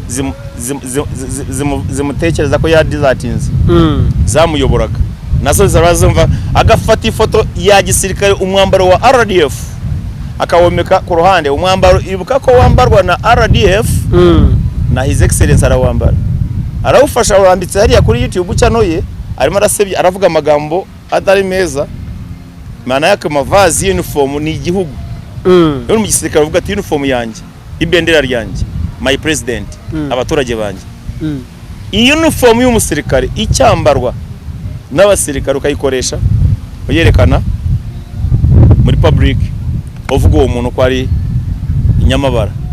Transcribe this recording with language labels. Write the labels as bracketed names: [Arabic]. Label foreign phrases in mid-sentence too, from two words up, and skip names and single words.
[Kinyarwanda] zimutekereza ko yadizatinze zamuyoboraga nazo zarazumva, agafata ifoto ya gisirikare umwambaro wa RDF akawomeka ku ruhande, umwambaro ibuka ko wambarwa na RDF na His Excellency arawambara, arawufasha urambitse hariya kuri YouTube channel ye, arimo arasebye aravuga amagambo atari meza, [Swahili] maana yake mavazi uniform [Kinyarwanda] ni igihugu. Yo mu gisirikare uvuga ati uniform yanjye, ibendera ryanjye, [English] my president, [Kinyarwanda] abaturage banjye. Iyi uniform y'umusirikare icyambarwa n'abasirikare ukayikoresha uyerekana muri public, uvuga uwo muntu ko ari inyamabara.